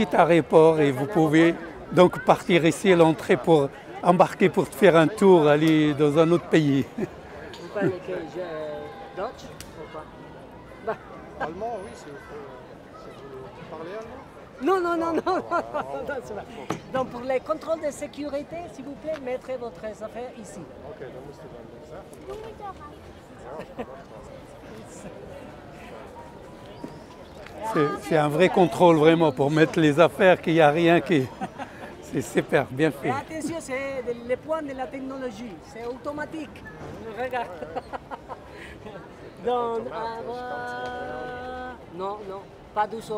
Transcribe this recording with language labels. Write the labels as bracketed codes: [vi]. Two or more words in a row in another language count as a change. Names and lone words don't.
[fr] petit aéroport et vous pouvez donc partir ici à l'entrée pour embarquer pour faire un tour, aller dans un autre pays. Vous parlez que Dutch ou pas? Bah, Allemand, oui, si vous parlez allemand. non, c'est pas. Donc pour les contrôles de sécurité, s'il vous plaît, mettez votre affaire ici. [de] Okay, dann musst du dann den Sachen. [fr] C'est un vrai contrôle vraiment pour mettre les affaires, qu'il n'y a rien qui... C'est super, bien Et fait. attention, c'est le point de la technologie, c'est automatique. Regarde. Donc, non, pas de son.